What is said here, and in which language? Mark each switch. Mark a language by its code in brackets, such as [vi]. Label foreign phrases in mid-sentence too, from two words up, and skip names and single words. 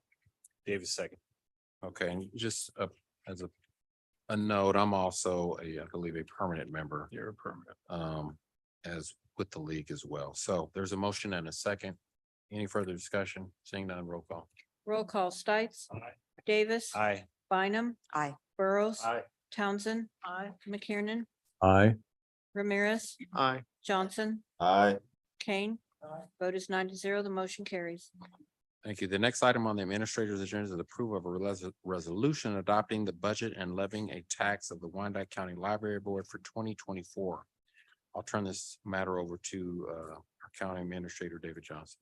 [en] Davis second. Okay, and just as a note, I'm also I believe a permanent member. You're a permanent. As with the league as well. So there's a motion and a second. Any further discussion? Seeing none, roll call. Roll call Stites. Aye. Davis. Aye. Bynum. Aye. Burrows. Aye. Townsend. Aye. McKiernan. Aye. Ramirez. Aye. Johnson. Aye. Kane. Vote is 9-0. The motion carries. Thank you. The next item on the administrator's agenda is the approval of a resolution adopting the budget and levying a tax of the Wyandotte County Library Board for 2024. I'll turn this matter over to our County Administrator, David Johnson.